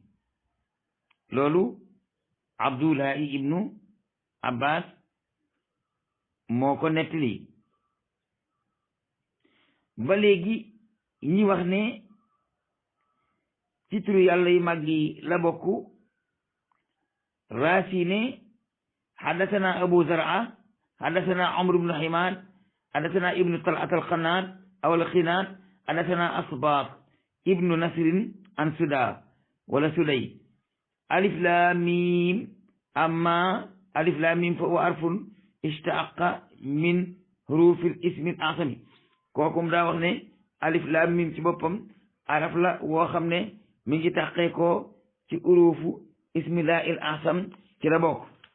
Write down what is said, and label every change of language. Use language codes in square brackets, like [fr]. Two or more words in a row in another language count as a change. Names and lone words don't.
[wo] loolu Abdullahi ibnu Abbas moo ko nettali. ba léegi ñi wax ne ci turu yàlla yu màgg yi la bokk. Raasi ne [ar] حدثنا أبو زرعة حدثنا عمرو بن حماد حدثنا ابن طلحة القناد أو القناد حدثنا أسباط بن نصر عن السدي ولا السدي. ألف لام ميم أما ألف لام ميم فهو حرف اشتق من حروف الاسم الأعظم. [wo] kookum daa wax ne [ar] ألف لام ميم [wo] ci boppam araf la woo xam ne mi ngi taqee ko ci [ar] حروف اسم الله الأعظم [wo] ci la bokk.